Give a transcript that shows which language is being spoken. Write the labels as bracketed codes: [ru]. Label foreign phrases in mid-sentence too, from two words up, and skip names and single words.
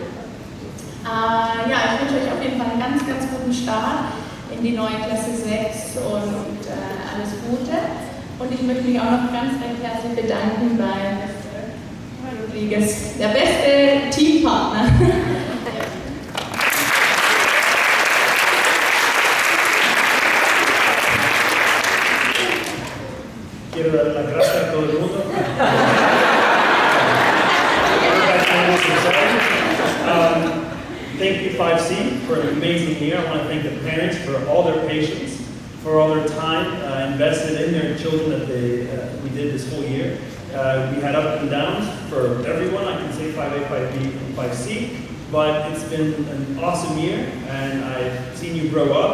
[de] Ich wünsche euch auf jeden Fall einen ganz, ganz guten Start in die neue Klasse 6 und alles Gute. Und ich möchte mich auch noch ganz recht herzlich bedanken bei Mr. Rodriguez, der beste Teampartner. [es] Quiero dar las gracias a todo el mundo. [en] Thank you 5C for an amazing year. I want to thank the parents for all their patience, for all their time invested in their children that we did this whole year. We had ups and downs for everyone. I can say 5A, 5B, and 5C, but it's been an awesome year, and I've seen you grow up.